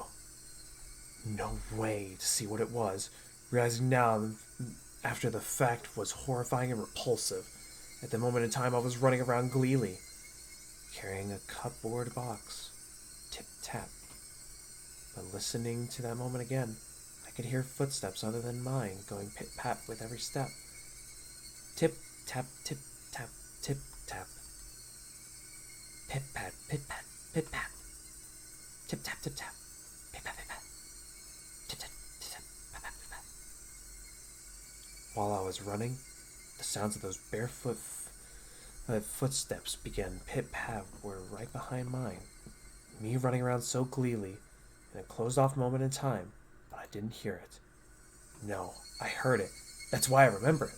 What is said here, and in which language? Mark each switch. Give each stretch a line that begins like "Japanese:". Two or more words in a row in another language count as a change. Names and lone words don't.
English: No way to see what it was, realizing now after the fact was horrifying and repulsive. At the moment in time, I was running around gleefully, carrying a cupboard box. Tip-tap. But listening to that moment again, I could hear footsteps other than mine going pit-pat with every step. Tip-tap, tip-tap, tip-tap. Pit-pat, pit-pat, pit-pat. Tip-tap, tip-tap. Pit-pat, pit-pat. Tip-tap, tip-tap, pit-pat, pit-pat. While I was running, the sounds of those barefoot footsteps began pit-pat were right behind mine. Me running around so gleefully in a closed-off moment in time, but I didn't hear it. No, I heard it. That's why I remember it.